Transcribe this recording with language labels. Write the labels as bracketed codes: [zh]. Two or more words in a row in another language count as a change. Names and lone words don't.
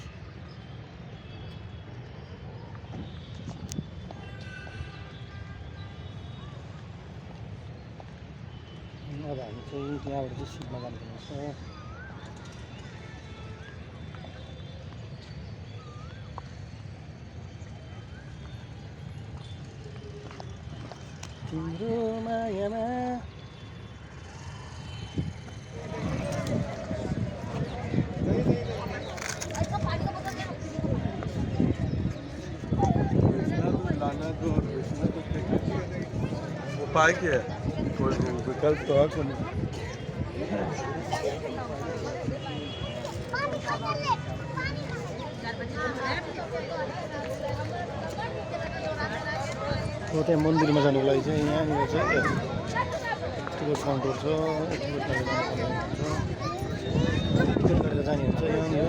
[ne] अब हामी चाहिँ यहाँबाट चाहिँ सिटमा जानुपर्ने छ तिम्रो मायामा [hi] उपाय क्या है कोई विकल्प तो है कोई [ne] त्यहाँ मन्दिरमा जानुको लागि चाहिँ यहाँनिर चाहिँ [en] ticket counter [ne] छ टिकट काटेर जाने हुन्छ यहाँनिर